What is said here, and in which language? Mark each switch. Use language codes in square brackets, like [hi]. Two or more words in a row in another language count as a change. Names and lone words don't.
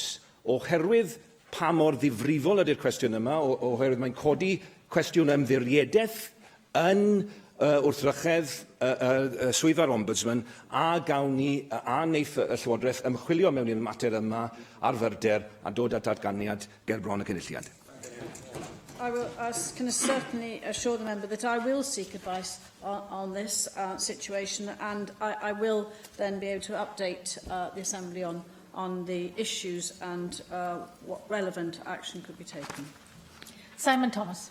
[cy] Oherwydd pa mor ddifrifol ydy'r cwestiwn yma, oherwydd mae'n codi cwestiwn ymddiriediaeth yn wrthrychedd swyddfa'r Ombudsman, a gawn ni a wneith y Llywodraeth ymchwilio mewn i'r mater yma ar fyrder a dod at datganiad ger bron y cynulliad. [en] I can certainly assure the member that I will seek advice on this situation, and I will then be able to update the Assembly on the issues and what relevant action could be taken. Simon Thomas.